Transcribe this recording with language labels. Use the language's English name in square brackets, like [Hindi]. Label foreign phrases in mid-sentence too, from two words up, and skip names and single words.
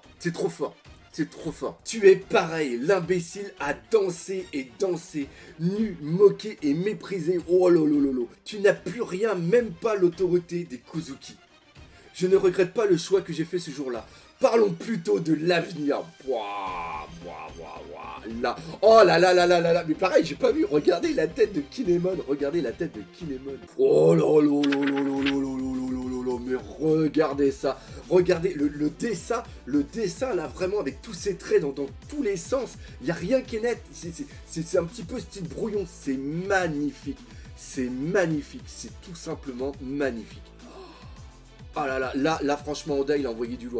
[French] C'est trop fort. C'est trop fort. Tu es pareil, l'imbécile a dansé et dansé, nu, moqué et méprisé. Oh lolololo. Tu n'as plus rien, même pas l'autorité des Kuzuki. Je ne regrette pas le choix que j'ai fait ce jour-là. Parlons plutôt de l'avenir. Là. Oh là là là là là là. Mais pareil, j'ai pas vu. Regardez la tête de Kinemon. Regardez la tête de Kinemon. Oh là là là là là là là là. Mais regardez ça. Regardez le dessin là, vraiment avec tous ces traits dans tous les sens. Il n'y a rien qui est net. C'est un petit peu style brouillon. C'est magnifique. C'est magnifique. C'est tout simplement magnifique. Ah là, franchement, Oda, il a envoyé du lourd.